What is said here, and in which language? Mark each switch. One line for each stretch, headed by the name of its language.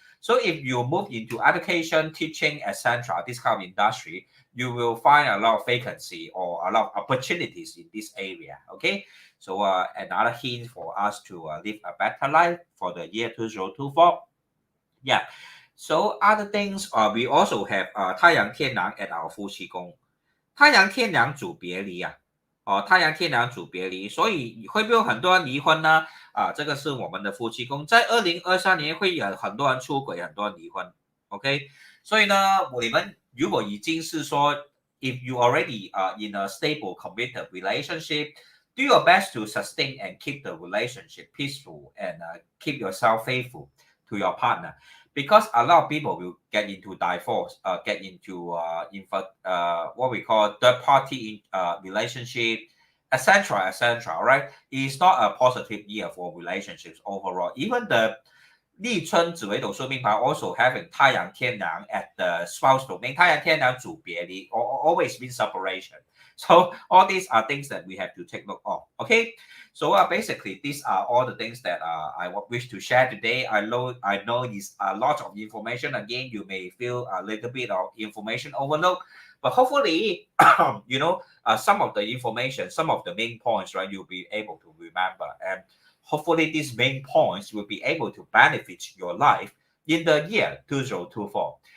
English: So if you move into education, teaching, etc., this kind of industry, you will find a lot of vacancy or a lot of opportunities in this area, okay? So another hint for us to live a better life for the year 2024. Yeah. So other things, we also have 太阳天梁 at our 夫妻宫。
Chinese: 太阳天梁主别离啊，太阳天梁主别离，所以会不会有很多人离婚呢？这个是我们的夫妻宫，在2023年会有很多人出轨，很多人离婚。
English: OK，
Chinese: 所以呢，你们如果已经是说
English: ，if you already in a stable committed relationship, do your best to sustain and keep the relationship peaceful and keep yourself faithful to your partner, because a lot of people will get into divorce, get into what we call third party relationship, etc., etc. Right? It's not a positive year for relationships overall. Even the 立春紫微斗数命盘 also having 太阳天梁 at the spouse domain. 太阳天梁主别离 always means separation. So all these are things that we have to take note of. Okay, so basically these are all the things that I wish to share today. I know it's a lot of information. Again, you may feel a little bit of information overload, but hopefully, some of the information, some of the main points, right, you'll be able to remember, and hopefully these main points will be able to benefit your life in the year 2024.